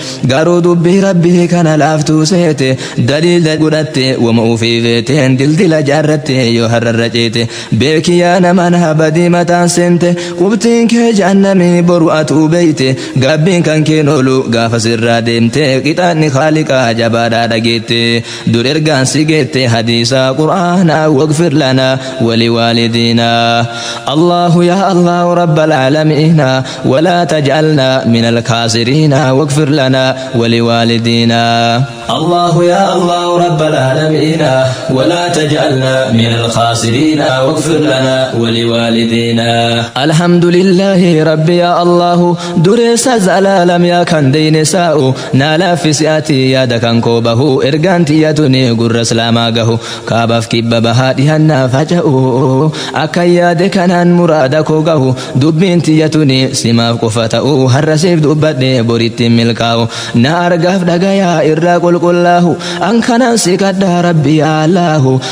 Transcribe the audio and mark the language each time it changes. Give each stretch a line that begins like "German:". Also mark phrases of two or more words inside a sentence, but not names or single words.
Oromo: garuu dubbii Rabbii kana laaftuu seete, daliila godhatte, wama ufii feeteen dildila jaarratte yoo harrarra ceete, beeki yaa nama na badii mataan seente, qubtiin kee jahannamii boru atuu beeyte, gabbiin kan keen oolu gaafa sirraa deemte, qixaanni Khaaliqaa jabaadhaa dhageette, dur ergaan si geette hadiisaa Qur'aanaa,
Arabic: واغفر لنا ولوالدينا. الله يا الله رب العالمين، ولا تجعلنا من الخاسرين، واغفر لنا ولوالدينا. الله يا الله رب العالمين، ولا تجعلنا من الخاسرين، واغفر لنا ولوالدينا. الحمد لله ربي يا الله،
Oromo: dureessa zalaalam yaa kan deyne saa'u, naa laaffisi ati yaada kan koo bahu, ergaan tiyya tuni gurra Islaamaa gahu, kaabaaf kibba bahaa dhihannaa faca'u, akka yaade kanaan muraada koo gahu, dubbiin tiyya tuni simaaf qofa ta'u, har'a siif dubbadhe boritti milkaa'u, na argaaf dhagayaa irraa qulqullaahu, an kanaan si kadhaa Rabbi yaa Allaahu,